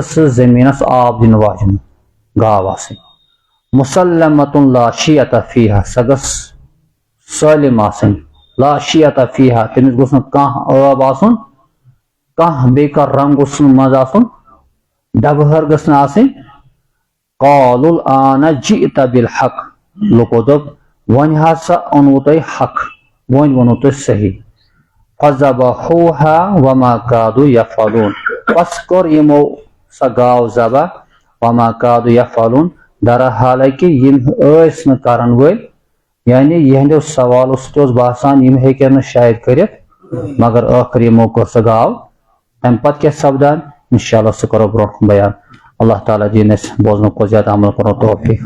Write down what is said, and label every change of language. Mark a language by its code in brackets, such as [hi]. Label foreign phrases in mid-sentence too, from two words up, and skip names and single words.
[ks] سۄ زمیٖنس آب دِنہٕ واجیٚنۍ گاو آسٕنۍ [ar] مسلمۃ لا شیۃ فیہا [ks] سۄ گٔژھ سٲلِم آسٕنۍ [ar] لا شیۃ فیہا [ks] تٔمِس گوٚژھ نہٕ کانٛہہ ٲب آسُن کانٛہہ بیٚیہِ کانٛہہ رنگ گوٚژھ نہٕ منٛز آسُن ڈبہٕ ہر گٔژھ نہٕ آسٕنۍ [ar] قالوا الآن جئت بالحق [ks] لوٗکو دوٚپ وۄنۍ ہسا اوٚنوٕ تۄہہِ حق وۄنۍ ووٚنوٕ تۄہہِ صحیح [ar] فذبحوها وما كادوا يفعلون [ks] پس کوٚر یِمو سۄ گاو ذبح [ar] وما كادوا يفعلون [ks] درا حالانکہِ یِم ٲسۍ نہٕ کرن وٲلۍ یعنی یِہنٛدیو سوالو سۭتۍ اوس باسان یِم ہیٚکن نہٕ شاید کٔرِتھ مگر ٲخر یِمو کوٚر سۄ گاو تمہِ پتہٕ کیٛاہ سپدان [ar] انشاء اللہ [ks] سُہ کرو برونٛٹھ کُن بیان اللہ تعالیٰ دِیِن اَسہِ بوزنہٕ کھۄتہٕ زیادٕ عمل کرنُک توفیٖق